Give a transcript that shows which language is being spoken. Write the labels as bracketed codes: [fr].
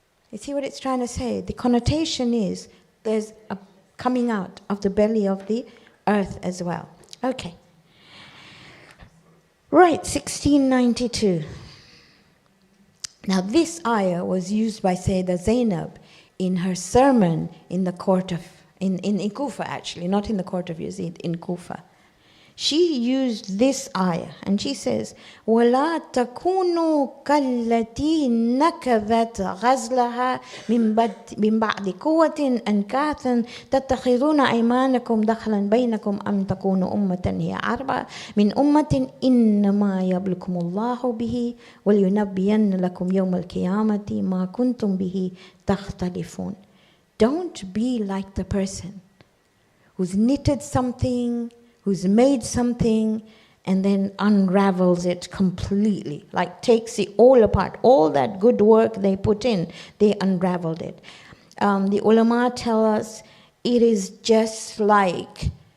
[en] You see what it's trying to say? The connotation is there's a coming out of the belly of the earth as well. Okay. Right, 1692. Now this ayah was used by Sayyidah Zainab in her sermon in the court of, in Kufa actually, not in the court of Yazid, in Kufa. She used this ayah and she says, [ar] وَلَا تَكُونُوا كَالَّتِي نَكَذَتْ غَزْلَهَا مِنْ بَعْدِ قُوَّةٍ أَنْكَاثًا تَتَّخِذُونَ أَيْمَانَكُمْ دَخْلًا بَيْنَكُمْ أَمْ تَكُونُوا أُمَّةً هِيَ أَرْبَى مِنْ أُمَّةٍ إِنَّمَا يَبْلُكُمُ اللَّهُ بِهِ وَلْيُنَبِّيَنَّ لَكُمْ يَوْمَ الْقِيَامَةِ مَا كُنْتُمْ بِهِ تَخْتَلِفُونَ. [en] Don't be like the person who's knitted something, who's made something and then unravels it completely, like takes it all apart. All that good work they put in, they unraveled it. The ulama tell us it is just like